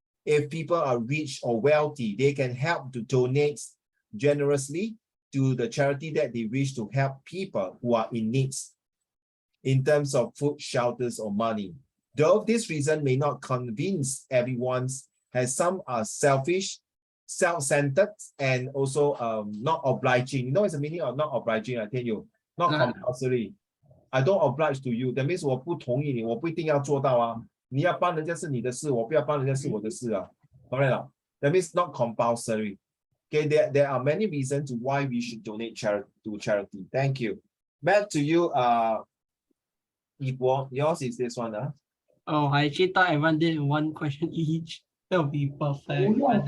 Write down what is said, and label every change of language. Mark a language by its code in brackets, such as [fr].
[en] If people are rich or wealthy, they can help to donate generously to the charity that they wish to help people who are in need in terms of food, shelters, or money. Though this reason may not convince everyone, as some are selfish, self-centered, and also not obliging. You know what's the meaning of not obliging? I tell you, not compulsory. I don't oblige to you. That means [zh] 我不同意你，我不一定要做到啊。你要帮人家是你的事，我不要帮人家是我的事啊。 [en] Correct? That means not compulsory. Okay, there are many reasons why we should donate to charity. Thank you. Back to you, Ipo. Yours is this one, Oh, I actually thought everyone did one question each. That would be perfect.